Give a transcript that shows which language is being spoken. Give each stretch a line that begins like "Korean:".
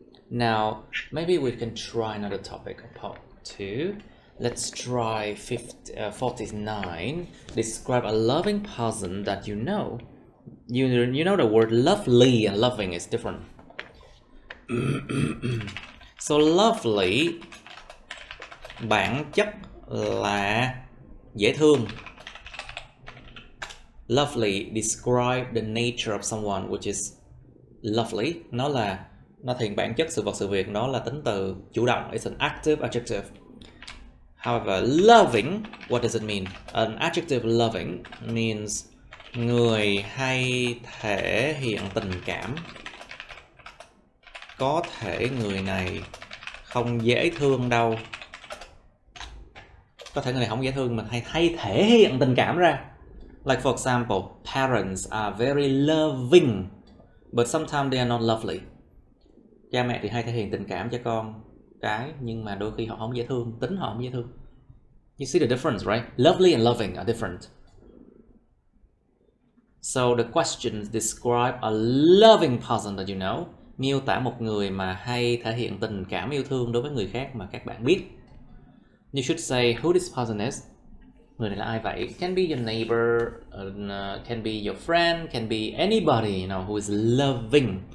English: Now, maybe we can try another topic, part 2. Let's try 49. Describe a loving person that you know. You know the word lovely and loving is different.
Vietnamese: So lovely bản chất là dễ thương.
English: Lovely describe the nature of someone which is lovely.
Vietnamese: Nó thể hiện bản chất sự vật sự việc, nó là tính từ chủ động.
English: It's an active adjective. However, loving, what does it mean? An adjective loving means
Vietnamese: người hay thể hiện tình cảm. Có thể người này không dễ thương đâu. Có thể người này không dễ thương, mình hay thể hiện tình cảm ra.
English: Like for example, parents are very loving, but sometimes they are not lovely.
Vietnamese: Cha mẹ thì hay thể hiện tình cảm cho con cái, nhưng mà đôi khi họ không dễ thương, tính họ không dễ thương.
English: You see the difference, right? Lovely and loving are different. So the questions describe a loving person that you know.
Vietnamese: Miêu tả một người mà hay thể hiện tình cảm yêu thương đối với người khác mà các bạn biết.
English: You should say who this person is.
Vietnamese: Người này là ai vậy?
English: Can be your neighbor, can be your friend, can be anybody, you know, who is loving.